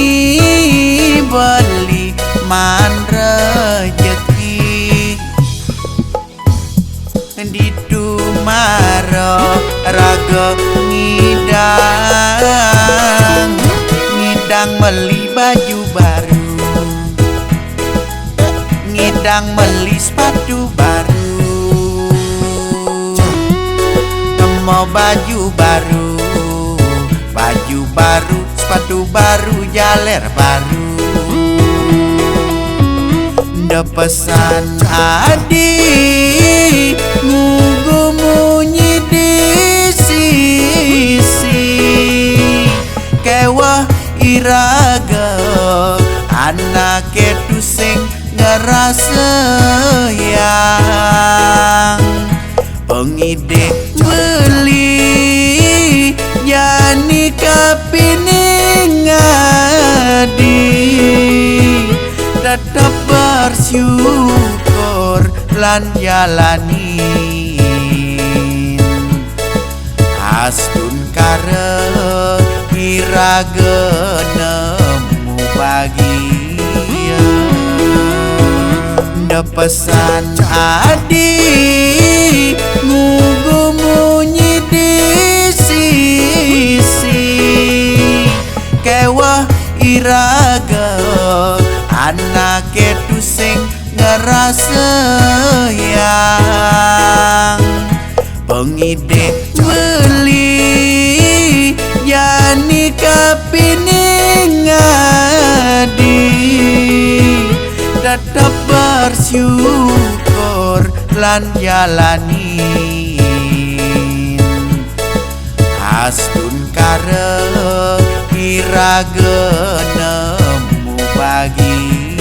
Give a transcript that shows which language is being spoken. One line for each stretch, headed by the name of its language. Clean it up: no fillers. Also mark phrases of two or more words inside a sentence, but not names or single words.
Balinese: beli man rejeki ditu maro raga ngidang beli baju baru ngidang beli sepatu baru mau baju baru sepatu baru jaler baru nda pesan adi ngugu munyi di sisi kewah iraga anak itu sing ngerasa yang pengide beli yani kapining ngadi
Indonesian: tetap bersyukur
Balinese: lan jalani astun kare iraga nemu bagia nda pesan adi ngugu munyi di sisi kewah iraga anak itu sing ngerasa yang pengide beli yani kapining ngadi
Indonesian: tetap bersyukur
Balinese: lan jalani astun kare iraga nemu bagi